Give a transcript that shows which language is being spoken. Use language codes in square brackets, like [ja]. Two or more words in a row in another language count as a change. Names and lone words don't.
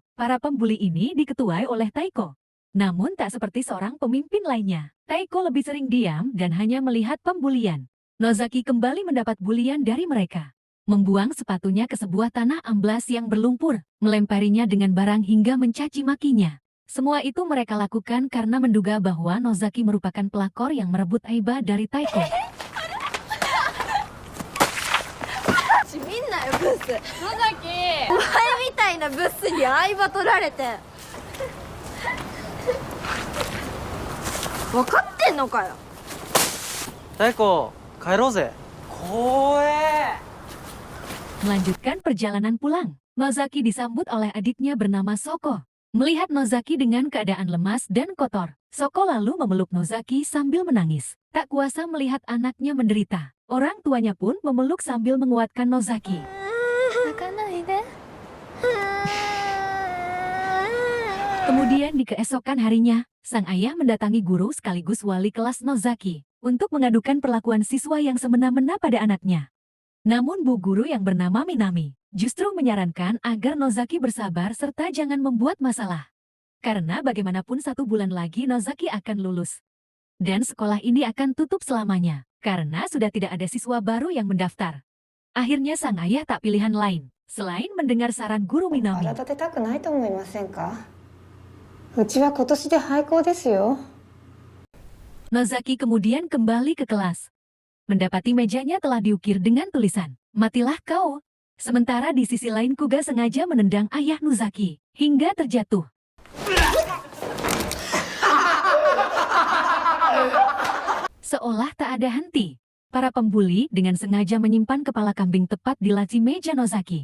[id] Para pembuli ini diketuai oleh Taiko. Namun tak seperti seorang pemimpin lainnya, Taiko lebih sering diam dan hanya melihat pembulian. Nozaki kembali mendapat bulian dari mereka. Membuang sepatunya ke sebuah tanah amblas yang berlumpur, melemparinya dengan barang hingga mencaci makinya. Semua itu mereka lakukan karena menduga bahwa Nozaki merupakan pelakor yang merebut Aiba dari Taiko. [ja] みんなよブス野崎お前みたいなブスに相場取られて分かってんのかよ Taiko, 帰ろうぜ。怖え。 [id] Melanjutkan perjalanan pulang, Nozaki disambut oleh adiknya bernama Soko. Melihat Nozaki dengan keadaan lemas dan kotor, Soko lalu memeluk Nozaki sambil menangis. Tak kuasa melihat anaknya menderita. Orang tuanya pun memeluk sambil menguatkan Nozaki. [ja] 泣かないで [id] Kemudian di keesokan harinya, sang ayah mendatangi guru sekaligus wali kelas Nozaki untuk mengadukan perlakuan siswa yang semena-mena pada anaknya. Namun bu guru yang bernama Minami justru menyarankan agar Nozaki bersabar serta jangan membuat masalah. Karena bagaimanapun 1 bulan lagi Nozaki akan lulus. Dan sekolah ini akan tutup selamanya, karena sudah tidak ada siswa baru yang mendaftar. Akhirnya sang ayah tak pilihan lain, selain mendengar saran guru Minami. [ja] 荒立てたくないと思いませんか？うちは今年で廃校ですよ。 [id] Nozaki kemudian kembali ke kelas. Mendapati mejanya telah diukir dengan tulisan, "Matilah kau." Sementara di sisi lain Kuga sengaja menendang ayah Nozaki, hingga terjatuh. Seolah tak ada henti, para pembuli dengan sengaja menyimpan kepala kambing tepat di laci meja Nozaki.